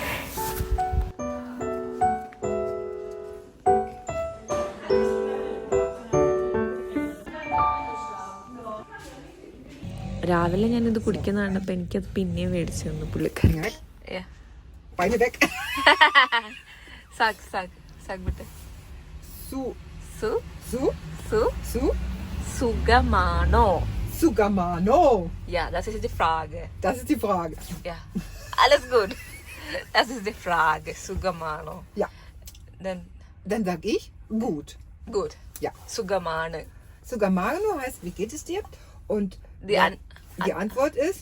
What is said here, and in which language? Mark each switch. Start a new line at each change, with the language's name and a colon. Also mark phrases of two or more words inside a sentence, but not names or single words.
Malayalam: രാവിലെ ഞാനിത് കുടിക്കുന്ന കണ്ടപ്പോൾ എനിക്കത് പിന്നെയും മേടിച്ചു തന്നു പുള്ളിക്കാരൻ. സുഖമാണോ? Sugamano.
German: Ja, das ist die Frage. Das ist die Frage. Ja, alles gut. Das ist die Frage. Sugamano. Ja. Dann sag ich gut. Gut. Ja.
Malayalam: Sugamane.
German: Sugamano heißt, wie geht es dir? Und die Antwort ist